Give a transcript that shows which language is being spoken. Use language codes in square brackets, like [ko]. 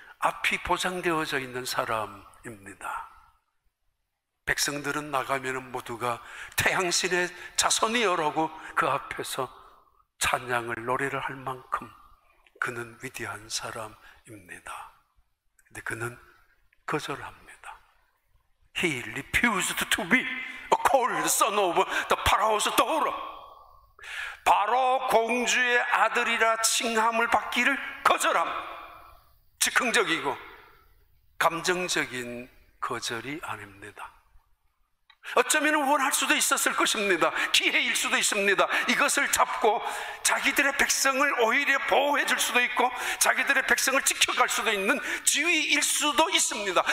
[ko] 앞이 보장되어져 있는 사람입니다. 백성들은 나가면 모두가 태양신의 자손이여라고 그 앞에서 찬양을 노래를 할 만큼 그는 위대한 사람입니다. 근데 그는 거절합니다. [en] He refused to be a called son of the Pharaoh's daughter. [ko] 바로 공주의 아들이라 칭함을 받기를 거절함. 즉흥적이고 감정적인 거절이 아닙니다. 어쩌면 원할 수도 있었을 것입니다. 기회일 수도 있습니다. 이것을 잡고 자기들의 백성을 오히려 보호해 줄 수도 있고 자기들의 백성을 지켜갈 수도 있는 지위일 수도 있습니다.